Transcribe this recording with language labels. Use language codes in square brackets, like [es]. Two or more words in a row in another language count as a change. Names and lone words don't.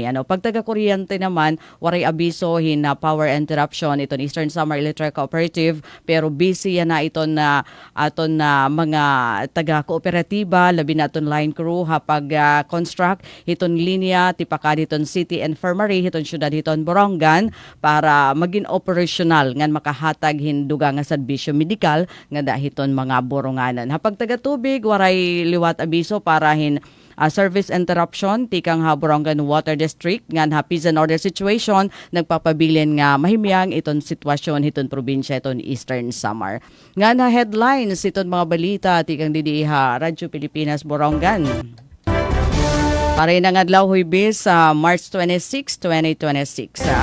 [war] Pag taga kuryente naman waray abiso hina [en] power interruption [war] iton Eastern Samar Electric Cooperative pero busy na iton na aton na mga taga kooperatiba labi na aton [en] line crew [war] hapag construct hiton linya tipaka hiton City Infirmary hiton syudad hiton Borongan para maging operational ngan makahatag hinduga nga serbisyo medikal nga dahiton mga boronganan. Hapag taga tubig waray liwat abiso para [en] service interruption [war] tikang Borongan Water District ngan [en] peace and order situation [war] nagpapabilin nga mahimyang iton sitwasyon hiton probinsya iton Eastern Samar. Nga headlines iton mga balita tikang didiha Radyo Pilipinas Borongan. Para inang adlaw Huwebes sa March 26, 2026.